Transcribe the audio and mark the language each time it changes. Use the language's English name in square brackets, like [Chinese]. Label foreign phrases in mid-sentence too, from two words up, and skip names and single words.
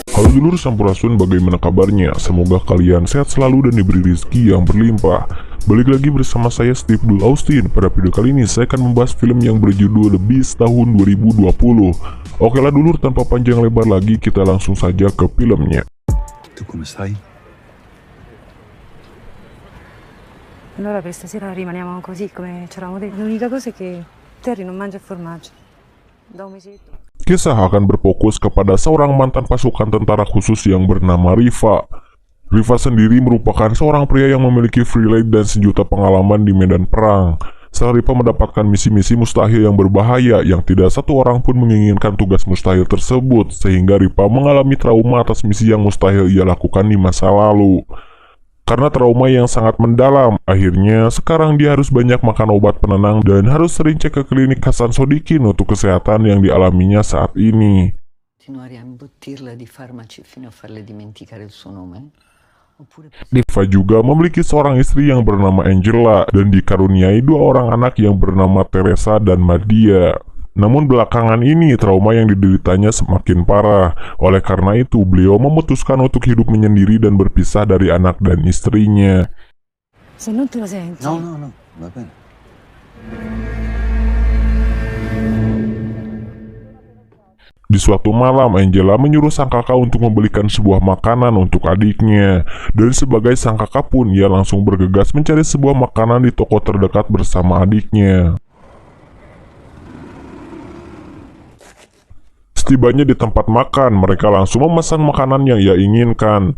[Indonesian] Halo [Sundanese] dulur Sampurasun, [Indonesian] bagaimana kabarnya? Semoga kalian sehat selalu dan diberi rezeki yang berlimpah. Balik lagi bersama saya Steve Dul Austin. Pada video kali ini saya akan membahas film yang berjudul The Beast tahun 2020. Oke lah dulur, tanpa panjang lebar lagi kita langsung saja ke filmnya. [Italian] Tu come stai? Allora per stasera rimaniamo così come c'eravamo detto. L'unica cosa è che Terry non mangia formaggio. Da un mesetto. [Indonesian] Kisah akan berfokus kepada seorang mantan pasukan tentara khusus yang bernama Riva. Riva sendiri merupakan seorang pria yang memiliki freelance dan sejuta pengalaman di medan perang. Setelah Riva mendapatkan misi-misi mustahil yang berbahaya yang tidak satu orang pun menginginkan tugas mustahil tersebut, sehingga Riva mengalami trauma atas misi yang mustahil ia lakukan di masa lalu. Karena trauma yang sangat mendalam, akhirnya sekarang dia harus banyak makan obat penenang dan harus sering cek ke klinik Hasan Sodikin untuk kesehatan yang dialaminya saat ini. [Italian] Continuare a imbottirla di farmaci fino a farle dimenticare il suo nome? [Indonesian] Riva juga memiliki seorang istri yang bernama Angela dan dikaruniai dua orang anak yang bernama Teresa dan Madia. Namun belakangan ini trauma yang dideritanya semakin parah. Oleh karena itu beliau memutuskan untuk hidup menyendiri dan berpisah dari anak dan istrinya. [Italian] Se non te lo senti. No, va bene. [Indonesian] Di suatu malam, Angela menyuruh sang kakak untuk membelikan sebuah makanan untuk adiknya. Dan sebagai sang kakak pun, ia langsung bergegas mencari sebuah makanan di toko terdekat bersama adiknya. Setibanya di tempat makan, mereka langsung memesan makanan yang ia inginkan.